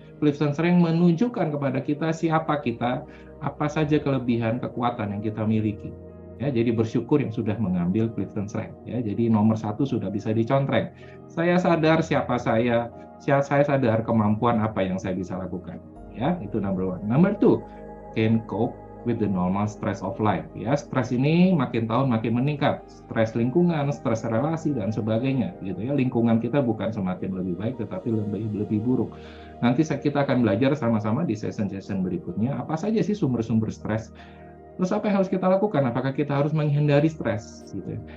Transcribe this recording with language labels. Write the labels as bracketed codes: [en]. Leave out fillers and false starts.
[id] Clifton Strength menunjukkan kepada kita siapa kita, apa saja kelebihan, kekuatan yang kita miliki. Ya, jadi bersyukur yang sudah mengambil Clifton Strength. Ya, jadi nomor 1 sudah bisa dicontreng. Saya sadar siapa saya sadar kemampuan apa yang saya bisa lakukan. Ya, itu number 1. [en] Number 2, can cope with the normal stress of life. [id] Ya, stres ini makin tahun makin meningkat. Stres lingkungan, stres relasi dan sebagainya gitu ya. Lingkungan kita bukan semakin lebih baik tetapi lebih buruk. Nanti kita akan belajar sama-sama di session-session berikutnya apa saja sih sumber-sumber stres. Terus apa yang harus kita lakukan? Apakah kita harus menghindari stres gitu ya?